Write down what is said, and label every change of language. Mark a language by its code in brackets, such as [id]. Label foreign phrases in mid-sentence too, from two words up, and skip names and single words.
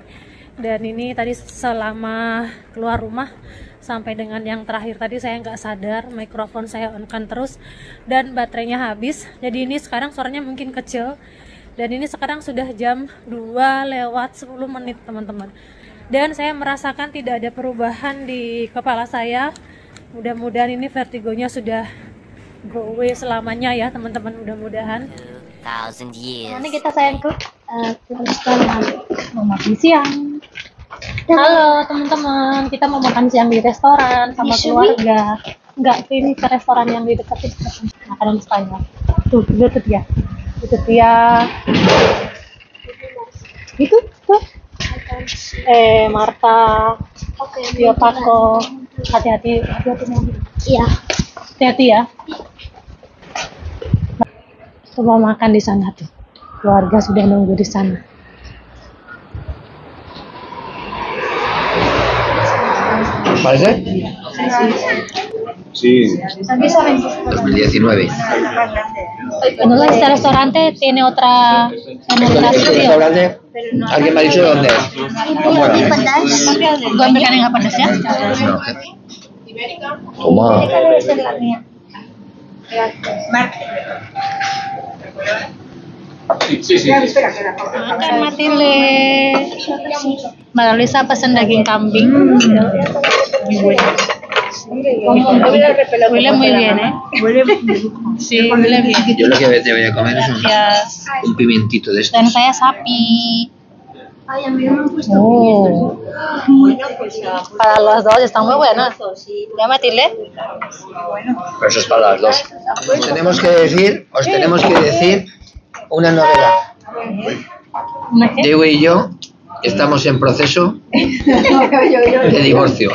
[id] Dan ini tadi selama keluar rumah sampai dengan yang terakhir tadi saya nggak sadar mikrofon saya on-kan terus dan baterainya habis. Jadi ini sekarang suaranya mungkin kecil. Dan ini sekarang sudah jam 2:10 teman-teman. Dan saya merasakan tidak ada perubahan di kepala saya. Mudah-mudahan ini vertigonya sudah [en] go away [id] selamanya ya teman-teman, mudah-mudahan. [en] 2000 years. [id] Nanti kita sayang ke restoran mau makan siang. Halo teman-teman, kita mau makan siang di restoran sama keluarga. Enggak, ini ke restoran yang di dekat ini, makanan Spanyol. Tuh, itu dia. Itu dia. Itu tuh. [es] Marta. Yo Paco. [id] Hati-hati mobil. Iya. Hati-hati ya. Tuh mau makan di sana tuh. Keluarga sudah nunggu di sana. [es] ¿Parece? Sí. 2019. No, este restaurante tiene otra ¿Este restaurante? ¿Alguien me ha dicho dónde es? [id] Gue ambilkan yang nggak pedas ya. [es] Toma. [id] Makan Matile. Mbak Lisa pesen daging kambing. [es] Huele muy bien, ¿eh? Sí, huele bien. Yo lo que te voy a comer es un pimientito de estos. [id] Dan saya sapi. Oh. [es] Para los dos están muy buenas. ¿Ya Matilde? Pero eso es para las dos. Os tenemos que decir una novedad. ¿Una qué? Diego y yo estamos en proceso de divorcio.